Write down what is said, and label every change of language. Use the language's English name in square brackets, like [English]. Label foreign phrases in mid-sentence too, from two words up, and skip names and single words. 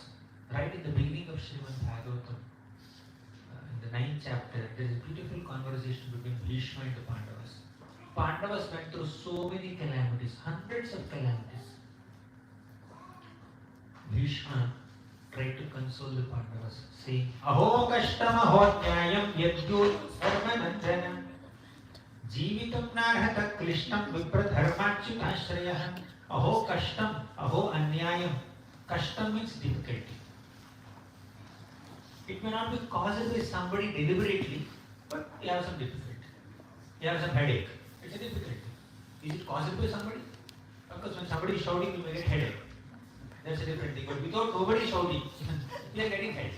[English] Right in the beginning of Srimad Bhagavatam, in the 9th chapter, there is a beautiful conversation between Bhishma and the Pandavas. Pandavas went through so many calamities, hundreds of calamities. Bhishma tried to console the Pandavas, saying, [Sanskrit] अहो कष्टम् अहो न्यायम् यद्यो धर्मनन्द्रनम् जीवितम् नार्हत क्लिष्टम् विप्रधर्माच्युताश्रयः अहो कष्टम्, अहो अन्यायम्. [English] Kashtam means difficulty. It may not be caused by somebody deliberately, but you have some difficulty. You have some headache. It's a difficulty. Is it caused by somebody? Because when somebody is shouting, you may get headache. That's a different thing. But without nobody shouting, you are getting headache.